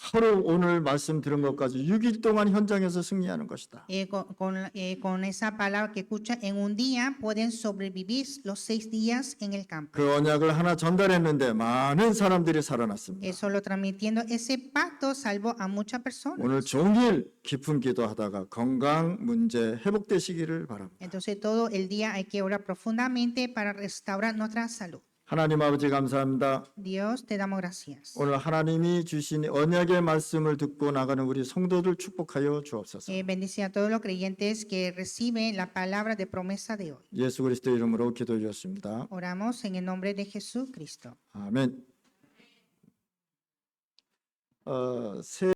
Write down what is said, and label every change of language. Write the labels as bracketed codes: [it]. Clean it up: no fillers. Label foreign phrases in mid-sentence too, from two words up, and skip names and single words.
[ko] 하루 오늘 말씀 들은 것까지 6일 동안 현장에서 승리하는 것이다. [es] Con esa palabra que escuchan en un día pueden sobrevivir los 6 días en el campo. [ko] 그 언약을 하나 전달했는데 많은 사람들이 살아났습니다. [es] Solo transmitiendo ese pacto salvó a muchas personas. [ko] 오늘 종일 깊은 기도하다가 건강 문제 회복되시기를 바랍니다. [es] Entonces todo el día hay que orar profundamente para restaurar nuestra salud. [ko] 하나님 아버지 감사합니다. [es] Dios, te damos gracias. [ko] 오늘 하나님이 주신 언약의 말씀을 듣고 나가는 우리 성도들 축복하여 주옵소서. [es] Bendice a todos los creyentes que reciben la palabra de promesa de hoy. [ko] 예수 그리스도 이름으로 기도해 주었습니다. [es] Oramos en el nombre de Jesucristo. [ko] 아멘.